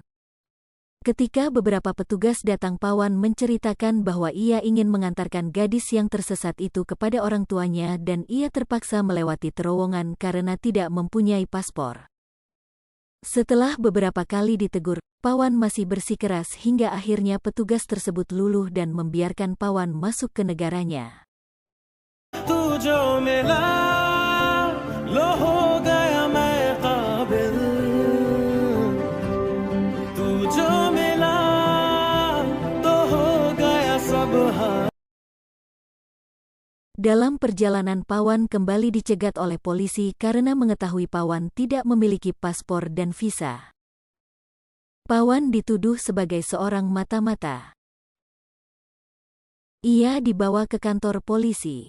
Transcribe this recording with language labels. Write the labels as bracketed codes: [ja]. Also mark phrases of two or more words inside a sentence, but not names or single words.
[id] Ketika beberapa petugas datang, Pawan menceritakan bahwa ia ingin mengantarkan gadis yang tersesat itu kepada orang tuanya dan ia terpaksa melewati terowongan karena tidak mempunyai paspor. Setelah beberapa kali ditegur, Pawan masih bersikeras hingga akhirnya petugas tersebut luluh dan membiarkan Pawan masuk ke negaranya. [hi] तू जो मिला लो हो गया मैं काबिल तू जो मिला तो हो गया सब [id] Dalam perjalanan Pawan kembali dicegat oleh polisi karena mengetahui Pawan tidak memiliki paspor dan visa. Pawan dituduh sebagai seorang mata-mata. Ia dibawa ke kantor polisi.